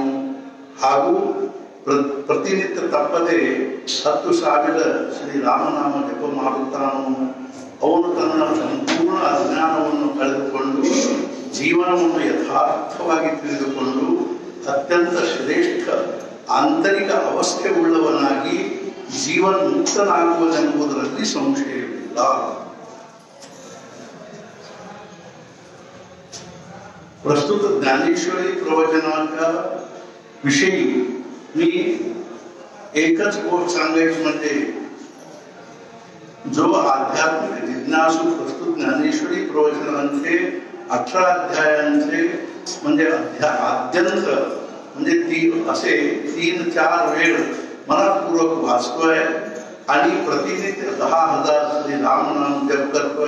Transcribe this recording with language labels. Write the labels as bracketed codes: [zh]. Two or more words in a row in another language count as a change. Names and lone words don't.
[kn] ಹಾಗೂ ಪ್ರತಿನಿತ್ಯ ತಪ್ಪದೆ 10,000 ಶ್ರೀರಾಮನಾಮ ಜಪ ಮಾಡುತ್ತಾನೋ ಅವನು ತನ್ನ ಸಂಪೂರ್ಣ ಅಜ್ಞಾನವನ್ನು ಕಳೆದುಕೊಂಡು ಜೀವನವನ್ನು ಯಥಾರ್ಥವಾಗಿ ತಿಳಿದುಕೊಂಡು ಅತ್ಯಂತ ಶ್ರೇಷ್ಠ ಆಂತರಿಕ ಅವಸ್ಥೆ ಉಳ್ಳವನಾಗಿ ಜೀವನ ಮುಕ್ತನಾಗುವುದೆಂಬುದರಲ್ಲಿ ಸಂಶಯವಿಲ್ಲ. [mr] ಪ್ರಸ್ತುತ ज्ञानेश्वरी प्रवचनाचा विषय मी एकच गोष्ट सांगायची म्हणजे जो आध्यात्मिक जिज्ञासू प्रस्तुत ज्ञानेश्वरी प्रवचनांचे 18 अध्यायांचे म्हणजे आद्यंत म्हणजे असे 3-4 वेळ मनपूर्वक वाचतोय आणि प्रतिनित्य 10,000 श्री रामनाम जप करतोय.